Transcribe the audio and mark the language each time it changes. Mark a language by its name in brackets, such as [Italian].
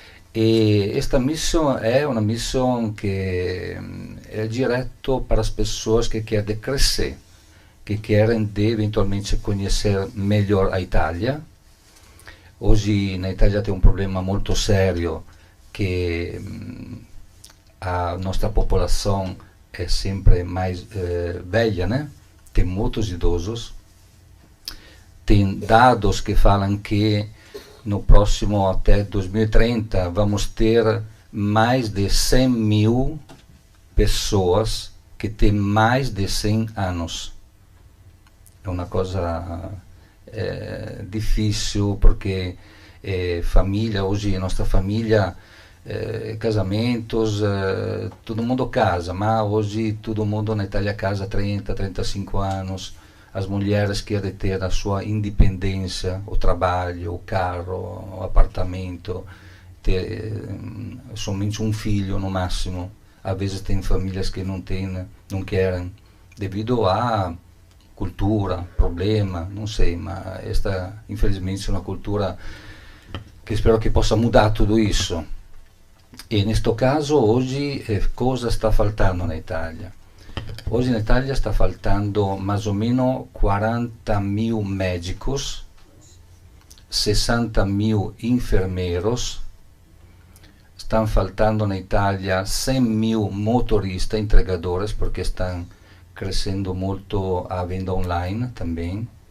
[Italian] E questa missione è una missione che è diretta per le persone che chiedono crescere, che chiedono eventualmente conoscere meglio l'Italia. Oggi in Italia c'è un problema molto serio che la nostra popolazione è sempre più vecchia, né? [Portuguese] Tem muitos idosos, tem dados que falam que no próximo até 2030 vamos ter mais de 100 mil pessoas que têm mais de 100 anos. É uma coisa difícil porque família, hoje nossa família, casamentos, todo mundo casa, mas hoje todo mundo na Itália casa 30, 35 anos, as mulheres querem ter a sua independência, o trabalho, o carro, o apartamento, ter somente um filho no máximo. Às vezes tem famílias que não querem, devido a cultura, problema, não sei, mas esta infelizmente é uma cultura que [Italian] spero che possa [Portuguese] mudar tudo isso. E neste caso [Italian] oggi cosa sta faltando in Italia? Oggi in Italia sta [Portuguese] faltando más o meno 40.000 médicos, 60.000 enfermeros, estão faltando na Itália 100.000 motoristas, entregadores, porque estão crescendo muito a venda online também.